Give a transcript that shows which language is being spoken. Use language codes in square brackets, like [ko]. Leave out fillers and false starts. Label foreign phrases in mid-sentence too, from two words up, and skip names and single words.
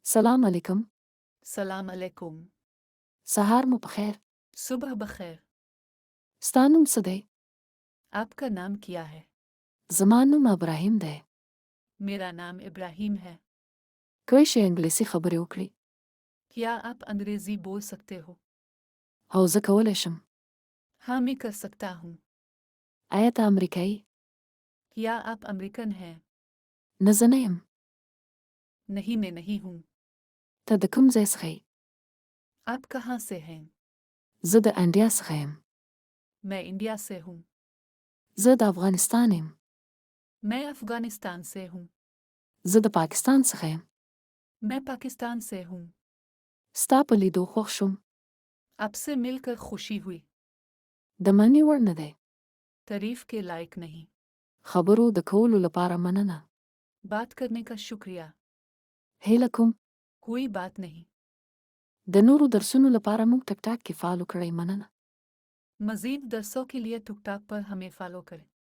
[ar] سلام علیکم. سلام علیکم. [ps] سهار مو بخیر. [ur] صبح بخیر. [ps] ستا نوم څه دی؟ [ur] آپ کا نام کیا ہے? [ps] زما نوم ابراهیم دی. [ur] میرا نام ابراہیم ہے. [ps] کوی شي انګلیسي خبرې وکړي؟ [ur] کیا آپ انگریزی بول سکتے ہو? [ps] او زه کولی شم. [ur] ہاں، میں کر سکتا ہوں. [ps] آیا ته امریکایي؟ [ur] کیا آپ امریکن ہیں? [ps] نه زه نه یم. [ur] نہیں، میں نہیں ہوں. [ps] ته د کوم ځای څخه یې؟ [ur] آپ کہاں سے ہیں? [ps] زه د انډیا څخه یم. [ur] میں انڈیا سے ہوں. [ps] زه د افغانستان یم. [ur] میں افغانستان سے ہوں. [ps] زه د پاکستان څخه یم. [ur] میں پاکستان سے ہوں. [ps] ستا په لیدو خوښ شوم. [ur] آپ سے مل کر خوشی ہوئی. [ps] د مننې وړ نه دی. [ur] تعریف کے لائق نہیں. [ps] خبرو د کولو لپاره مننه. [ur] بات کرنے کا شکریہ. [ps] هیله کوم [ur] کوئی بات نہیں. [ps] د نورو درسونو لپاره موږ ټک ټاک کې فالو کړئ. مننه. [ur] مزید درسوں کے لیے ٹک ٹاک پر ہمیں فالو کریں.